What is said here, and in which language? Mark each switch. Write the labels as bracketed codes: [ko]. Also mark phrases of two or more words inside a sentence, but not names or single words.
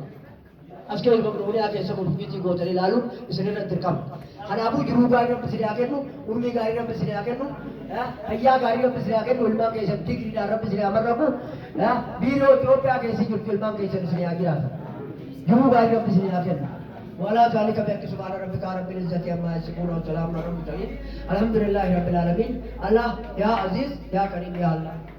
[om] As keessa Maqdooniyaa keessa gobinyitii gootanii laaluun isinirra dirqama. Kanaafuu jiruu gaarii rabbisanii haa kennu, urmii gaarii rabbisanii haa kennu, fayyaa gaarii rabbisanii haa kennu, ilmaan keessan digriidhaan rabbisanii haa marrabu, biiroo Itoophiyaa keessa jirtu ilmaan keessan isinii haa jiraatan. Jiruu gaarii rabbisanii haa kennu. [ar] ولا ذلك بأن سبحان ربك رب العزة عما يصفون وسلام على المرسلين الحمد لله رب العالمين الله يا عزيز يا كريم يا الله